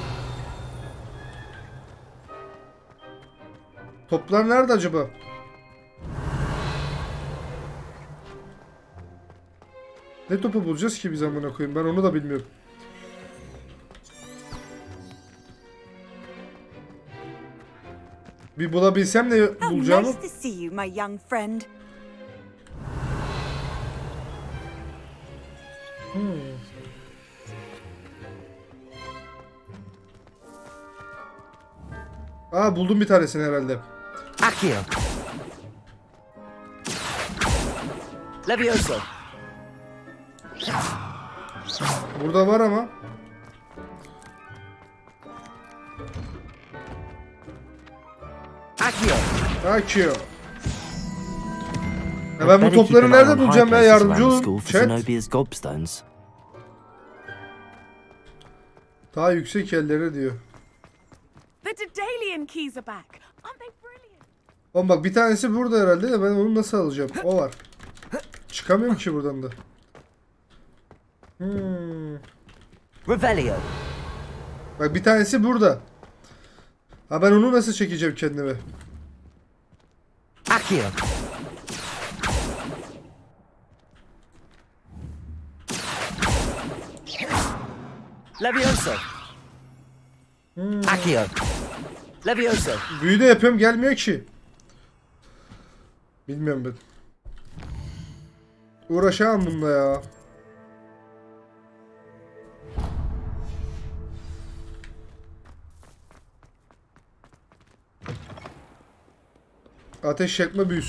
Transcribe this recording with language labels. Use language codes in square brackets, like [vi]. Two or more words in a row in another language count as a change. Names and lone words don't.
[tr] Toplar nerede acaba? Ne topu bulacağız ki biz amına koyayım? Ben onu da bilmiyorum. Bir bulabilsem ne [en] How [tr] bulacağımı? [en] nice to see you, my young friend. [tr] Aa buldum bir tanesini herhalde. Accio! Levioso! Burada var ama. Accio! Akıyor. Ya ben bu topları nerede bulacağım ya, yardımcı olun. Chat. [en] Zenobia's gobstones. [tr] Daha yüksek yerlere diyor. [en] The Daedalian keys are back. Aren't they brilliant? [tr] Oğlum bak bir tanesi burada herhalde de ben onu nasıl alacağım? O var. Çıkamıyorum ki buradan da. Revelio! Bak bir tanesi burada. Ha ben onu nasıl çekeceğim kendime? Accio! Levioso! Accio! Levioso! Büyü de yapıyorum gelmiyor ki. Bilmiyorum ben. Uğraşamam bununla ya. Ateş yakma büyüsü.